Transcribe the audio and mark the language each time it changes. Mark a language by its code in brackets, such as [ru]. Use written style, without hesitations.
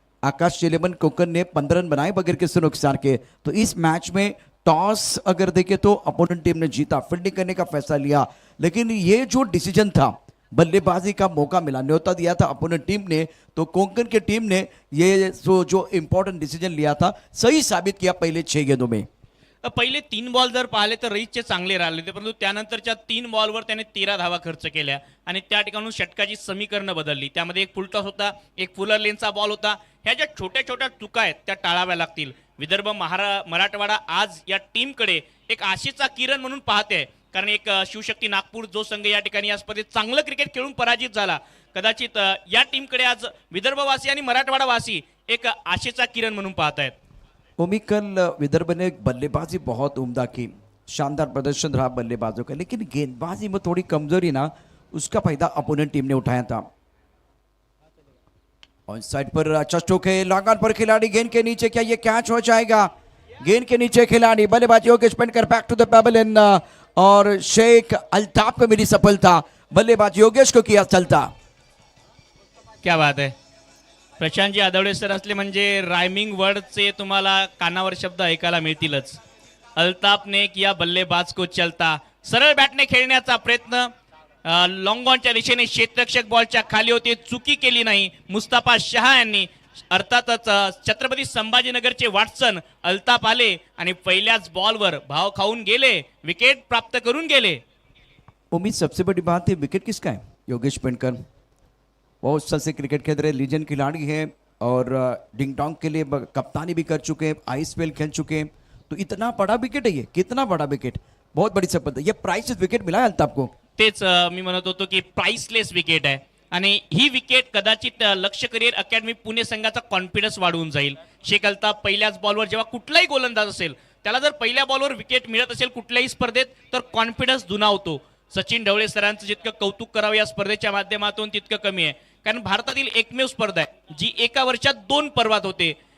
[hi] आकाश चिलेमन कोकन ने 15 रन बनाए बगैर किसी नुकसान के। तो इस मैच में टॉस अगर देखे तो अपोनेंट टीम ने जीता, फील्डिंग करने का फैसला लिया, लेकिन ये जो डिसीजन था, बल्लेबाजी का मौका मिला, न्योता दिया था अपोनेंट टीम ने, तो कोंकण की टीम ने ये जो इम्पोर्टेंट डिसीजन लिया था सही साबित किया पहले 6 गेंदों में। [mr] पहिले 3 बॉल जर पाहिले तर रईसचे चांगले राहिले होते, परंतु त्यानंतरच्या 3 बॉलवर त्याने 13 धावा खर्च केल्या आणि त्या ठिकाणून षटकाची समीकरणं बदलली। त्यामध्ये एक फुलटॉस होता, एक फुलर लेनचा बॉल होता। ह्या ज्या छोट्या छोट्या चुका आहेत त्या टाळाव्या लागतील। विदर्भ मराठवाडा आज या टीमकडे एक आशेचा किरण म्हणून पाहते, कारण एक शिवशक्ती नागपूर जो संघ या ठिकाणी या स्पर्धेत चांगलं क्रिकेट खेळून पराजित झाला, कदाचित या टीमकडे आज विदर्भवासी आणि मराठवाडावासी एक आशेचा किरण म्हणून पाहतायत। [hi] ओमी, कल विदर्भ ने बल्लेबाजी बहुत उम्दा की, शानदार प्रदर्शन रहा बल्लेबाजों का, लेकिन गेंदबाजी में थोड़ी कमजोरी ना, उसका फायदा अपोनेंट टीम ने उठाया था। ऑन साइड पर अच्छा स्ट्रोक है, लॉन्ग ऑन पर खिलाड़ी गेंद के नीचे, क्या ये कैच हो जाएगा? गेंद के नीचे खिलाड़ी, बल्लेबाजी Yogesh Pendkar [en] back to the pavilion in, [hi] और शेख अल्ताफ को मिली सफलता, बल्लेबाज योगेश को किया चलता। [mr] क्या बात है, प्रशांतजी आदवडे सर असले म्हणजे रायमिंग वर्डचे तुम्हाला कानावर शब्द ऐकायला मिळतीलच। [hi] अल्ताफ ने किया बल्लेबाज को चलता, [mr] सरळ बॅटने खेळण्याचा प्रयत्न, लॉंग ऑनच्या दिशेने क्षेत्ररक्षक बॉलच्या खाली होते, चुकी केली नाही मुस्तफा शहा यांनी। अर्थातच छत्रपती संभाजीनगरचे वॉटसन अल्ताफ आले आणि पहिल्याच बॉलवर भाव खाऊन गेले, विकेट प्राप्त करून गेले। [hi] उम्मीद सबसे बड़ी बात है विकेट किसका है? योगेश पेंडकर बहुत साल से क्रिकेट खेल रहे लीजेंड खिलाड़ी हैं, और डिंग डोंग के लिए कप्तानी भी कर चुके हैं, आईएसपीएल खेल चुके हैं, तो इतना बड़ा विकेट है ये, कितना बड़ा विकेट, बहुत बड़ी सफलता। ये प्राइस विकेट मिला है अल्ताफ को। [mr] तेच मी म्हणत होतो की प्राइसलेस विकेट आहे आणि ही विकेट कदाचित लक्ष्य करिअर अकॅडमी पुणे संघाचा कॉन्फिडन्स वाढवून जाईल। शेख अल्ताफ पहिल्याच बॉलवर जेव्हा कुठलाही गोलंदाज असेल त्याला जर पहिल्या बॉलवर विकेट मिळत असेल कुठल्याही स्पर्धेत तर कॉन्फिडन्स दुणावतो। सचिन ढवळे सरांचं जितकं कौतुक करावं या स्पर्धेच्या माध्यमातून तितकं कमी आहे, कारण भारतातील एकमेव स्पर्धा आहे जी एका वर्षात 2 पर्वात होते।